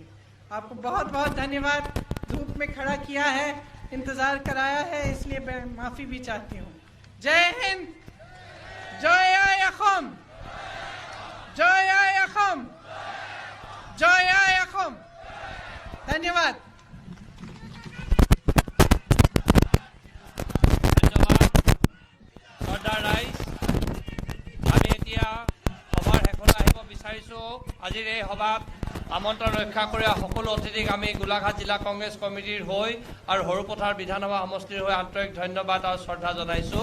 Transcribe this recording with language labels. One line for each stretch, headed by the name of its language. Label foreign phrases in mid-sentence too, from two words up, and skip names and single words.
Hindi: आपको बहुत बहुत धन्यवाद। धूप में खड़ा किया है, इंतजार कराया है, इसलिए मैं माफी भी चाहती हूँ। जय हिंद, जय असम, जय असम, जय असम। धन्यवाद।
Assamese: আজিৰ এই সভাত আমন্ত্ৰণ ৰক্ষা কৰা সকলো অতিথিক আমি গোলাঘাট জিলা কংগ্ৰেছ কমিটিৰ হৈ আৰু সৰুপথাৰ বিধানসভা সমষ্টিৰ হৈ আন্তৰিক ধন্যবাদ আৰু শ্ৰদ্ধা জনাইছো।